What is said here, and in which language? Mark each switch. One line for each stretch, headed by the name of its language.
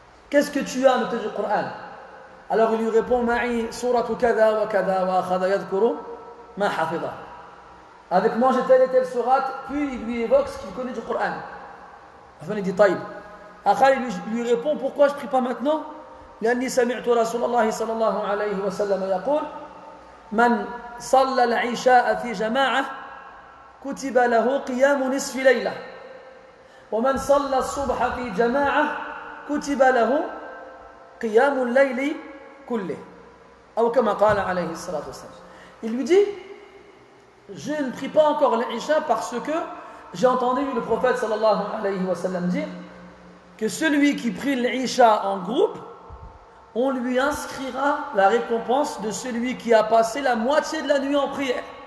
French: Qu'est-ce que tu as noté du Coran? Alors il lui répond, ma'i suratu kada wa kada wa akhada yadhkuru ma hafidha. Avec moi j'ai telle et telle sourate, puis il lui évoque ce qu'il connaît du Coran. Enfin il dit, taïb. Après il lui répond, pourquoi je ne prie pas maintenant?
Arabic: لأني سمعت رسول الله صلى الله عليه وسلم يقول من صلى العشاء في جماعة كتب له قيام نصف ليلة ومن صلى الصبح في جماعة كتب له قيام الليل كله أو كما قال عليه الصلاة والسلام.
French: Il lui dit, je ne prie pas encore l'Isha parce que j'ai entendu le prophète sallallahu alayhi wa sallam dire que celui qui prie l'Isha en groupe, on lui inscrira la récompense de celui qui a passé la moitié de la nuit en prière.